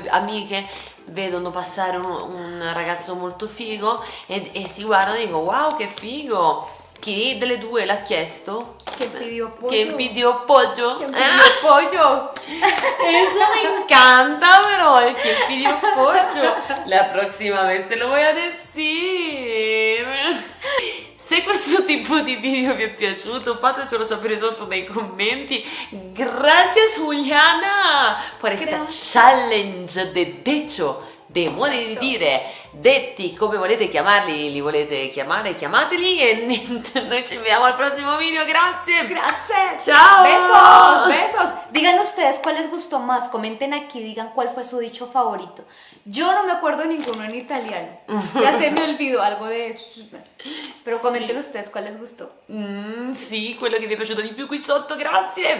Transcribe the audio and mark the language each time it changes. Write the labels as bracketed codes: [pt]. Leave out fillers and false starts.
[it] due amiche vedono passare un ragazzo molto figo e si guardano e dicono wow che figo. Chi delle due l'ha chiesto? [es] ¿Quién pidió pollo? ¿Quién pidió pollo? ¿Quién pidió pollo? Eso me encanta, pero ¿quién pidió pollo? La [it] prossima [es] vez te lo voy a decir. [it] Se questo tipo di video vi è piaciuto, fatecelo sapere sotto nei commenti. [es] Gracias Juliana por esta challenge de decho, de [it] modi di dire, detti come volete chiamarli, li volete chiamare, chiamateli e niente, noi ci vediamo al prossimo video, grazie. [es] Gracias. Chao. Besos. Digan ustedes cuál les gustó más, comenten aquí, digan cuál fue su dicho favorito. Yo no me acuerdo ninguno en italiano, ya se me olvidó algo de... Pero comenten ustedes cuál les gustó. [it] Sì, quello che vi è piaciuto di più qui sotto, grazie.